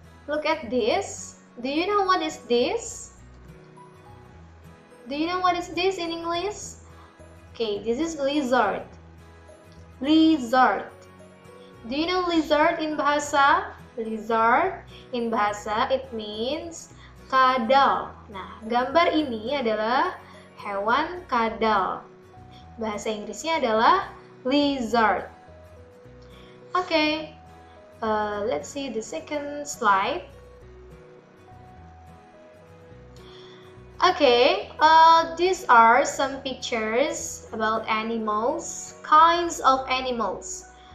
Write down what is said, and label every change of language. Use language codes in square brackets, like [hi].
[en] Look at this. Do you know what is this? Do you know what is this in English? Okay, this is lizard. Lizard. Do you know lizard in bahasa? Lizard in bahasa it means kadal. [id] Nah, gambar ini adalah hewan kadal. Bahasa Inggrisnya adalah lizard. [en] Okay, let's see the second slide. Okay, these are some pictures about animals, kinds of animals.